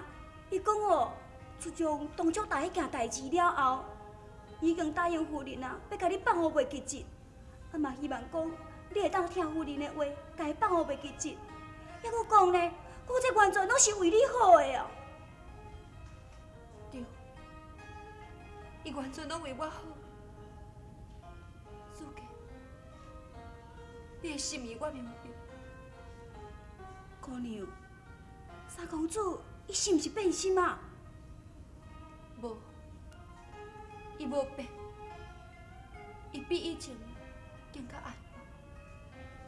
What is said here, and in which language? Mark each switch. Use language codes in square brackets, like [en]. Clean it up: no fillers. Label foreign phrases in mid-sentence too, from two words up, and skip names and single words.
[nan] 伊讲哦，自从当初大迄件代志了后，伊已经答应夫人啊，要甲你放互袂吉日。啊嘛希望讲你会当听夫人的话，甲伊放互袂吉日。抑搁讲呢，我这完全拢是为你好的哦。对，伊完全拢为我好。子健，你的心意我明白。姑娘，三公主伊是毋是变心啊？无，伊无变，伊比以前更较爱我。